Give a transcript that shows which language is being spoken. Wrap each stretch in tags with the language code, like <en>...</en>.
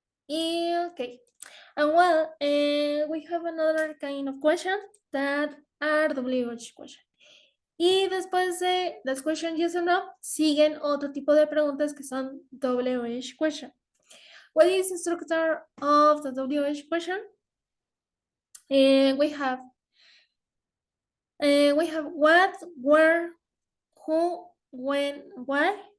<en>Okay, and well, we have another kind of question that are WH question.</en> <es>Y después de las question yes or no, siguen otro tipo de preguntas que son WH question.</es> <en>What is the structure of the WH question? We have what, where, who, when, why.</en>